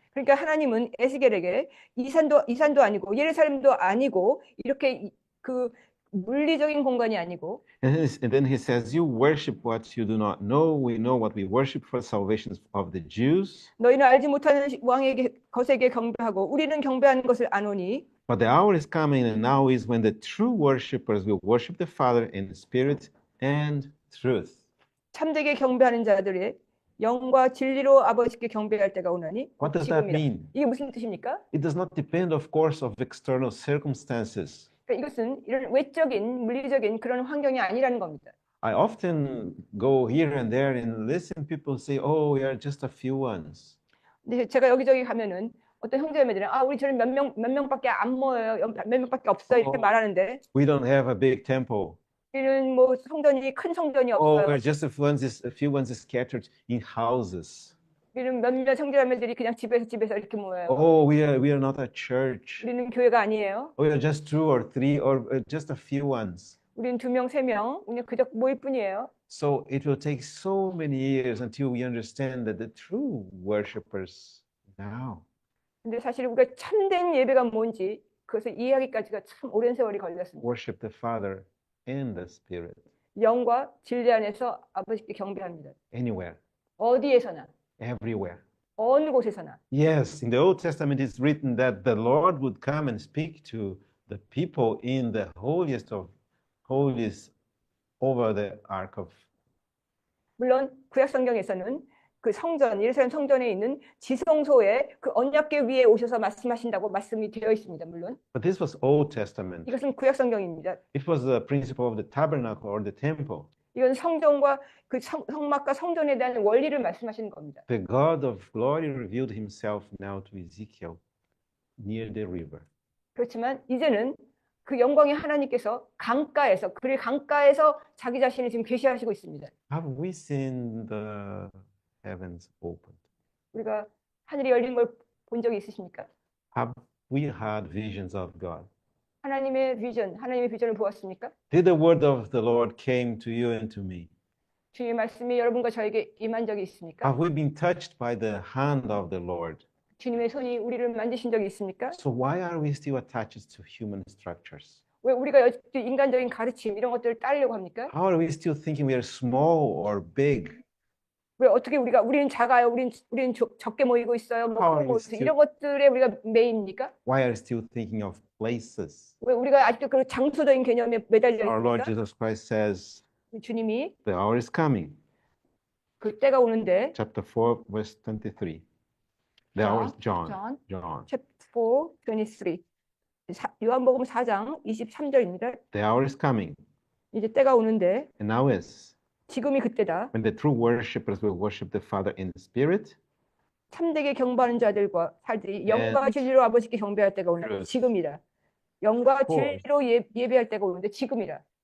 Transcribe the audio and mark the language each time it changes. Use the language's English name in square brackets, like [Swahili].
[Korean] 그러니까 하나님은 에스겔에게 이 산도 아니고 예루살렘도 아니고 이렇게 그 물리적인 공간이 아니고 [English] And then he says, You worship what you do not know. We know what we worship for salvation of the Jews. [Korean] 너희는 알지 못하는 것에게 경배하고 우리는 경배하는 것을 아노니 [English] But the hour is coming, and now is when the true worshippers will worship the Father in spirit and truth. [Korean] 참되게 경배하는 자들의 영과 진리로 아버지께 경배할 때가 오나니 [English] What does that [Korean] 지금이라. [English] mean? [Korean] 이게 무슨 뜻입니까? [English] It does not depend, of course, of external circumstances. [Korean] 그러니까 이것은 이런 외적인 물리적인 그런 환경이 아니라는 겁니다. [English] I often go here and there and listen people say, "Oh, we are just a few ones." [Korean] 근데 제가 여기저기 가면은 어떤 형제자매들은 우리 저는 몇 명밖에 안 모여요. 몇 명밖에 없어 이렇게 말하는데 [English] We don't have a big temple. [Korean] 우리는 뭐 큰 성전이 [English] Oh, [Korean] 없어요. [English] we're just a few ones scattered in houses. [Korean] 우리는 몇몇 형제자매들이 그냥 집에서 이렇게 모여요. [English] Oh, we are not a church. [Korean] 우리는 교회가 아니에요. [English] We are just 2 or 3 or just a few ones. [Korean] 우리는 2명, 3명 그냥 그저 모일 뿐이에요. [English] So it will take so many years until we understand that the true worshippers now. [Korean] 근데 사실 우리가 참된 예배가 뭔지 그것을 이해하기까지가 참 오랜 세월이 걸렸습니다. [English] Worship the Father in the Spirit. [Korean] 영과 진리 안에서 아버지께 경배합니다. [English] Anywhere, [Korean] 어디에서나, [English] everywhere. [Korean] 어느 곳에서나. [English] Yes, in the Old Testament it's written that the Lord would come and speak to the people in the holiest of holies over the ark of. [Korean] 물론 구약 성경에서는 그 성전, 예루살렘 성전에 있는 지성소에 그 언약궤 위에 오셔서 말씀하신다고 말씀이 되어 있습니다. 물론 [English] But this was Old Testament. [Korean] 이것은 구약 성경입니다. [English] It was the principle of the tabernacle or the temple. [Korean] 이건 성전과 그 성막과 성전에 대한 원리를 말씀하시는 겁니다. [English] The God of glory revealed himself now to Ezekiel near the river. [Korean] 그렇지만 이제는 그 영광의 하나님께서 그의 강가에서 자기 자신을 지금 계시하시고 있습니다. [English] Have we seen the heavens opened? [Korean] 우리가 하늘이 열린 걸 본 적이 있으십니까? [English] Have we had visions of God? [Korean] 하나님의 비전을 보았습니까? [English] Did the word of the Lord came to you and to me? [Korean] 주님의 말씀이 여러분과 저에게 임한 적이 있습니까? [English] Have we been touched by the hand of the Lord? [Korean] 주님의 손이 우리를 만지신 적이 있습니까? [English] So why are we still attached to human structures? [Korean] 왜 우리가 여전히 인간적인 가르침 이런 것들을 따르려고 합니까? [English] How are we still thinking we are small or big? [Korean] 왜 어떻게 우리는 작아요? 우리는 적게 모이고 있어요. 뭐 [English] How [Korean] 그런 [English] are we [Korean] 것, 이런 것들에 우리가 매입니까? [English] Why are we still thinking of places? [Korean] 왜 우리가 아직도 그 장소적인 개념에 매달려 [English] Our Lord [Korean] 있습니까? [English] Jesus Christ says, [Korean] 주님이 [English] the hour is coming. [Korean] 그 때가 오는데 [English] Chapter 4, verse 23. The hour is John. John chapter 4, 23. [Korean] 요한복음 4장 23절입니다. [English] The hour is coming. [Korean] 이제 때가 오는데 [English] And now is [Korean] 지금이 그때다. [English] when the true worshippers will worship the Father in the Spirit. [Korean] 참되게 경배하는 자들과 살들이 [English] And [Korean] 영과 진리로 아버지께 경배할 때가 오는데 [English] truth. [Korean] 지금이라. 영과 [English] For- [Korean] 진리로 예배할 때가 오는데 지금이라.